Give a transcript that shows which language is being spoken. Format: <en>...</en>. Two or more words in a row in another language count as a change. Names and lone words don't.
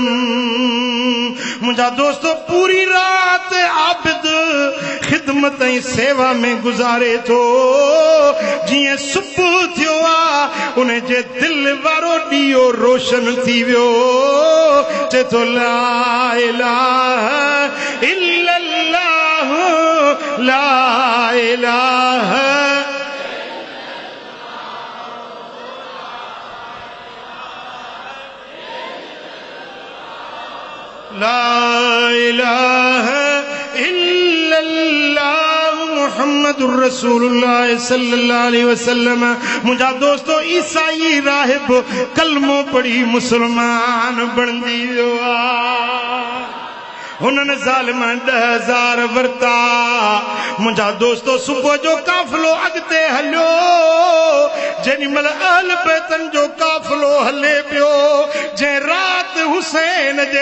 <sd>मुंहिंजा दोस्तो पूरी रात आबिद खिदमत ऐं सेवा में गुज़ारे थो जीअं सुबुह थियो आहे उन जे दिलि वारो ॾीओ रोशन थी वियो चए थो</sd> <ar>لا إله إلا الله لا إله لا إله إلا الله محمد رسول الله صلى الله عليه وسلم</ar> <sd>मुंहिंजा दोस्तो ईसाई राहिब कलमो पढ़ी मुसलमान बणजी वियो आहे हुननि ज़ालिमनि 10,000 वरता मुंहिंजा दोस्तो सुबुह जो काफ़िलो अॻिते हलियो जेॾीमहिल अहल बैतन जो काफ़िलो हले पियो जंहिं राति हुसैन जे</sd>